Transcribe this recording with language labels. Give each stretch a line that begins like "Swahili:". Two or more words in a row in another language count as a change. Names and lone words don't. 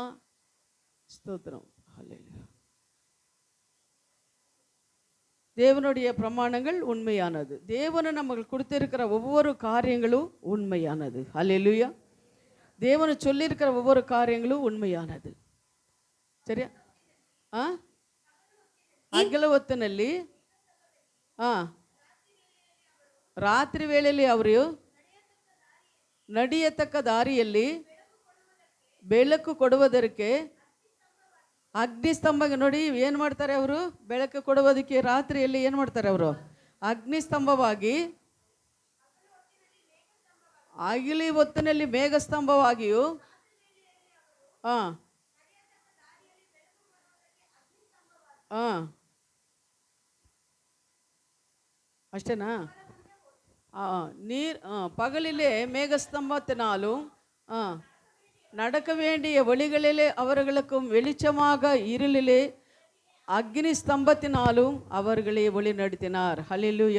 Tamil: ஸ்தோத்திரம். ஹல்லேலூயா. தேவனுடைய பிரமாணங்கள் உண்மையானது. தேவனை நமக்கு கொடுத்திருக்கிற ஒவ்வொரு காரியங்களும் உண்மையானது. ஹல்லேலூயா. தேவனை சொல்லியிருக்கிற ஒவ்வொரு காரியங்களும் உண்மையானது. சரியா?
Kannada: ಹಗಲೊತ್ತಿನಲ್ಲಿ ರಾತ್ರಿ ವೇಳೆಯಲ್ಲಿ ಅವರು ನಡೆಯತಕ್ಕ ದಾರಿಯಲ್ಲಿ ಬೆಳಕು ಕೊಡುವುದಕ್ಕೆ ಅಗ್ನಿ ಸ್ತಂಭ. ನೋಡಿ ಏನು ಮಾಡ್ತಾರೆ ಅವರು? ಬೆಳಕು ಕೊಡುವುದಕ್ಕೆ ರಾತ್ರಿಯಲ್ಲಿ ಏನು ಮಾಡ್ತಾರೆ ಅವರು? ಅಗ್ನಿ ಸ್ತಂಭವಾಗಿ, ಹಗಲಿ ಹೊತ್ತಿನಲ್ಲಿ ಮೇಘ ಸ್ತಂಭವಾಗಿಯೂ, ಹಾಂ
Tamil: ಹಾಂ அஷ்டனா நீர் பகலிலே மேகஸ்தம்பத்தினாலும் நடக்க வேண்டிய வழிகளிலே அவர்களுக்கும் வெளிச்சமாக, இருளிலே அக்னி ஸ்தம்பத்தினாலும் அவர்களை வழி நடத்தினார். ஹல்லேலூயா.